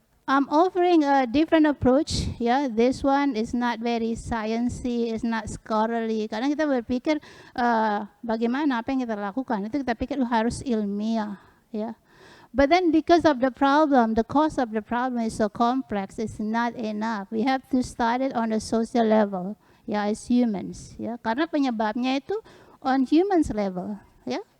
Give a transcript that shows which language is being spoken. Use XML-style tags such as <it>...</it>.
<en>I'm offering a different approach. Yeah, this one is not very sciencey, it's not scholarly.</en> <id>Karena kita berpikir bagaimana apa yang kita lakukan itu kita pikir harus ilmiah, ya.</id> <en>But then because of the problem, the cause of the problem is so complex, it's not enough. We have to start it on a social level, ya, as humans, ya.</en> <id>Karena penyebabnya itu</id> <en>on humans level,</en> <id>ya.</id>